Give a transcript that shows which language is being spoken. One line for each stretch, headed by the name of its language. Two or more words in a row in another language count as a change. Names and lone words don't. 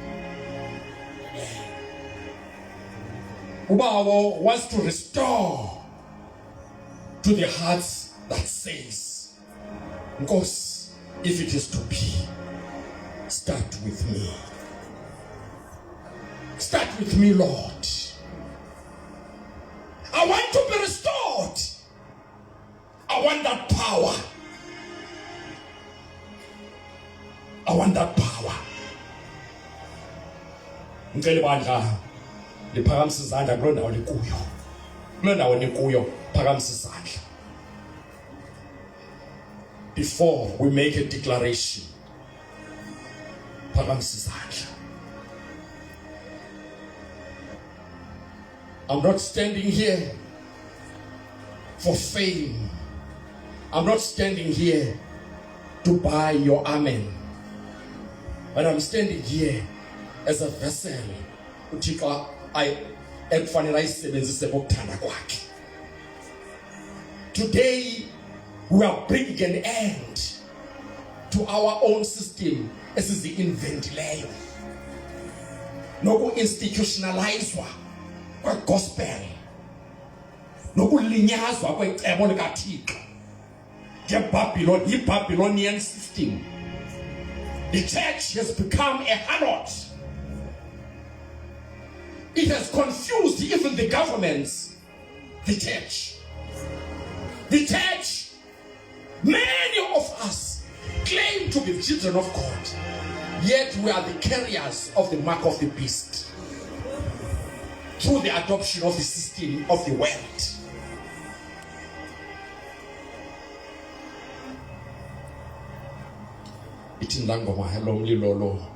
English: Ubawo wants to restore to the hearts that says, Nkosi, if it is to be, start with me. Start with me, Lord. I want to be restored. I want that power. I want that power.
Zulu: Ngicela bandla liphakamisa izandla kuloo ndawo likuyo. Kuloo ndawo nikuyo phakamisa izandla.
English: Before we make a declaration,
Zulu: phakamisa izandla.
English: I'm not standing here for fame. I'm not standing here to buy your amen. But I'm standing here as a vessel
Zulu: uThixo ekufanele ayisebenzise ngokuthanda kwakhe.
English: Today we are bringing an end to our own system
Zulu: esizi-inventileyo noku-institutionalizwa kwe-gospel nokulinyazwa kwecebo likaThixo
English: yi-Babylonian system. The church has become a harlot It has confused even the governments, the church. The church, many of us claim to be the children of God, yet we are the carriers of the mark of the beast through the adoption of the system of the world. Itindangoma hello mlilolo.